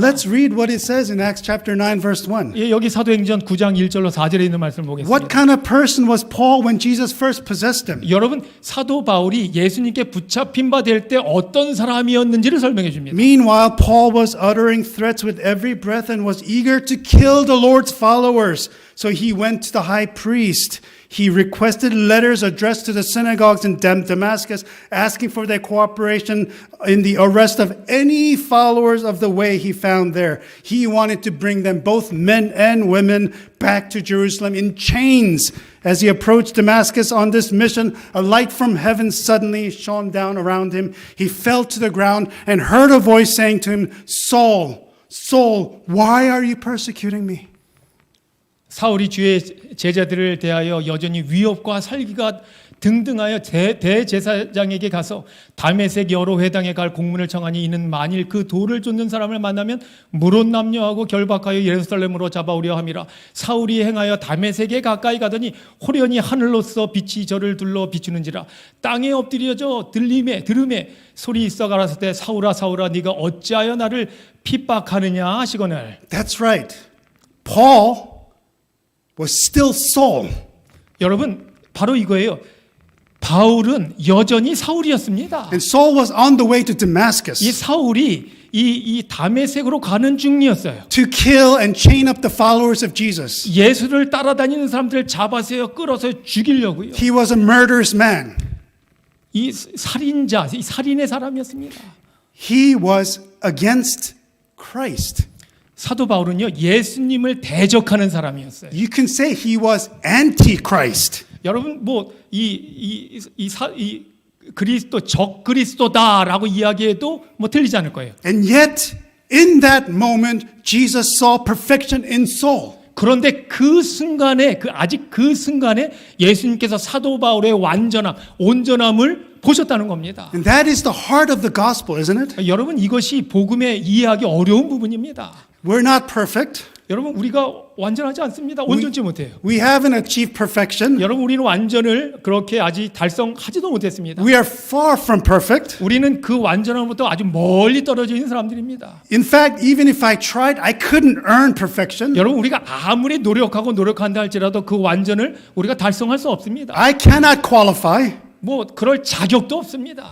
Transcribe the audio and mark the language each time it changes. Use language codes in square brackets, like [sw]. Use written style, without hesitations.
[en] Let's read what it says in Acts chapter 9 verse 1. [ko] 예, 여기 사도행전 9장 1절로 4절에 있는 말씀을 보겠습니다. [en] What kind of person was Paul when Jesus first possessed him? [ko] 여러분 사도 바울이 예수님께 붙잡힌 바 될 때 어떤 사람이었는지를 설명해 줍니다. [en] Meanwhile, Paul was uttering threats with every breath and was eager to kill the Lord's followers. So he went to the high priest. He requested letters addressed to the synagogues in Damascus, asking for their cooperation in the arrest of any followers of the way he found there. He wanted to bring them, both men and women, back to Jerusalem in chains. As he approached Damascus on this mission, a light from heaven suddenly shone down around him. He fell to the ground and heard a voice saying to him, Saul, Saul, why are you persecuting me? [ko] 사울이 주의 제자들을 대하여 여전히 위협과 살기가 등등하여 대제사장에게 가서 다메섹 여러 회당에 갈 공문을 청하니 이는 만일 그 돌을 쫓는 사람을 만나면 물론 남녀하고 결박하여 예루살렘으로 잡아오려 함이라. 사울이 행하여 다메섹에 가까이 가더니 호련히 하늘로서 빛이 저를 둘러 비추는지라. 땅에 엎드려져 들음에 소리 있어 가라사 때 사울아 사울아 네가 어찌하여 나를 핍박하느냐 하시거늘. [en] That's right. Paul was still Saul. [ko] 여러분 바로 이거예요. 바울은 여전히 사울이었습니다. [en] And Saul was on the way to Damascus [ko] 이 사울이 이 다메섹으로 가는 중이었어요. [en] to kill and chain up the followers of Jesus. [ko] 예수를 따라다니는 사람들을 잡아서 끌어서 죽이려고요. [en] He was a murderous man. [ko] 이 살인자, 이 살인의 사람이었습니다. [en] He was against Christ. [ko] 사도 바울은요 예수님을 대적하는 사람이었어요. [en] You can say he was anti-Christ. [ko] 여러분 이 그리스도 적 그리스도다라고 이야기해도 뭐 틀리지 않을 거예요. [en] And yet, in that moment, Jesus saw perfection in Saul. [ko] 그런데 그 순간에 아직 그 순간에 예수님께서 사도 바울의 완전함, 온전함을 보셨다는 겁니다. [en] And that is the heart of the gospel, isn't it? [ko] 여러분 이것이 복음에 이해하기 어려운 부분입니다. [en] We're not perfect. [ko] 여러분 우리가 완전하지 않습니다. 온전치 못해요. [en] We haven't achieved perfection. [ko] 여러분 우리는 완전을 그렇게 아직 달성하지도 못했습니다. [en] We are far from perfect. [ko] 우리는 그 완전함부터 아주 멀리 떨어져 있는 사람들입니다. [en] In fact, even if I tried, I couldn't earn perfection. [ko] 여러분 우리가 아무리 노력한다 할지라도 그 완전을 우리가 달성할 수 없습니다. [en] I cannot qualify. [ko] 뭐 그럴 자격도 없습니다.